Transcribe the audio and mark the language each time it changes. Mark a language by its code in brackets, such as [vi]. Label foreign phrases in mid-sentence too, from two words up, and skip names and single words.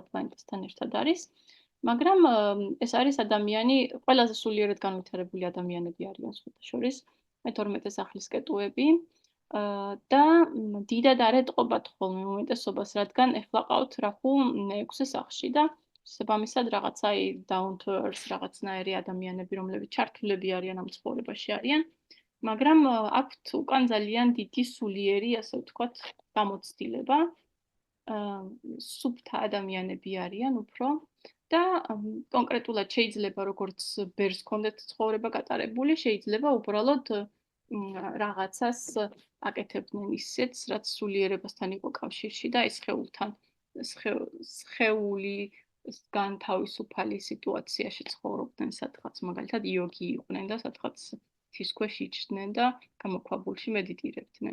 [ka] პლანეტასთან ერთად არის, მაგრამ ეს არის ადამიანი, ყველაზე სულიერად განვითარებული ადამიანები არიან სხვათა შორის, მე-12 სახლის კეტუები და დიდად არ ეტყობათ ხოლმე უმეტესობას, რადგან ეხლა ყავთ რახუ მე-6 სახლში და შესაბამისად რაღაცა [en] down to earth [ka] რაღაცნაირი ადამიანები, რომლებიც ჩართულები არიან ამ ცხოვრებაში არიან. მაგრამ აქვთ უკან ძალიან დიდი სულიერი, ასე ვთქვათ, გამოცდილება. სუფთა ადამიანები არიან უფრო და კონკრეტულად შეიძლება როგორც ბერს კონდეთ ცხოვრება გატარებული, შეიძლება უბრალოდ რაღაცას აკეთებდნენ ისეთს, რაც სულიერებასთან იყო კავშირში და ეს სხეულთან სხეულისგან თავისუფალი სიტუაციაში ცხოვრობდნენ სადღაც, მაგალითად იოგი იყვნენ და სადღაც თის ქვეშ იჯდნენ და გამოქვაბულში მედიტირებდნენ.